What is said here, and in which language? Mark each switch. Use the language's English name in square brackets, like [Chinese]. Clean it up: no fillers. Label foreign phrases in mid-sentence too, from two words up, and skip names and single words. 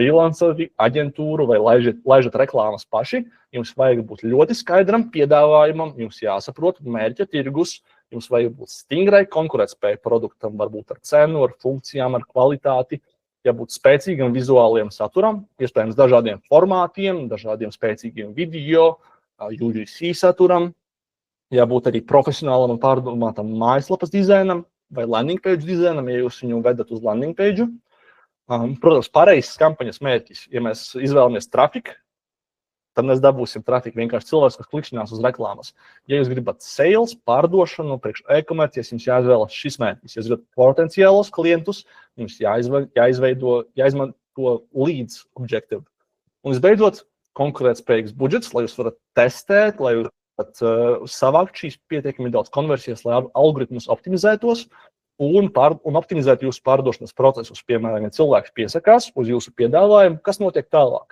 [Latvian] freelanceri, aģentūru vai laižat reklāmas paši, jums vajag būt ļoti skaidram piedāvājumam, jums jāsaprot mērķa tirgus, jums vajag būt stingrai konkurētspēju produktam, varbūt ar cenu, ar funkcijām, ar kvalitāti, jābūt spēcīgam vizuāliem saturam, iespējams dažādiem formātiem, dažādiem spēcīgiem video, UGC saturam, jābūt arī profesionālam un pārdomātam mājaslapas dizainam vai [English] landing page [Latvian] dizainam, ja jūs viņu vedat uz [English] landing page. [Latvian] Protams, pareizs kampaņas mērķis. Ja mēs izvēlamies trafiku, tad mēs dabūsim trafiku vienkārši cilvēks, kas klikšķinās uz reklāmas. Ja jūs gribat sales, pārdošanu, priekš e-komercijas, jums jāizvēlas šis mērķis. Ja jūs gribat potenciālos klientus, jums jāizmanto [English] leads objective. [Latvian] Un visbeidzot, konkurētspējīgs budžets, lai jūs varat testēt, lai jūs varat savākt šīs pietiekami daudz konversijas, lai algoritmus optimizētos un optimizēt jūsu pārdošanas procesus. Piemēram, ja cilvēks piesakās uz jūsu piedāvājumu, kas notiek tālāk?